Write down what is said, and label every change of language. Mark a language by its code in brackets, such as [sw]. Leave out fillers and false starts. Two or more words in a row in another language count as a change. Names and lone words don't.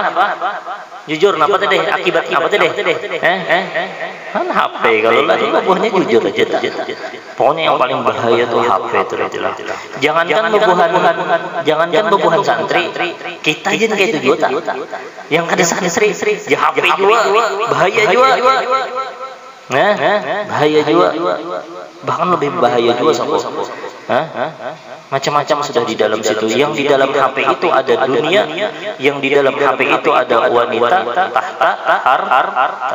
[id] Jujur, kenapa teh? Akibat apa teh? Kan HP kalau lagi buahnya jujur aja. Pokoknya yang paling bahaya tuh HP itu. [bjn] Jangankan bebuhan santri, kita aja kayak itu juga. Yang kada santri, [id] ya HP juga, bahaya juga. Bahaya juga. Bahkan lebih bahaya juga sama. Macam-macam sudah di dalam situ. Yang di dalam HP itu ada dunia, yang di dalam HP itu ada wanita, tahta, harta.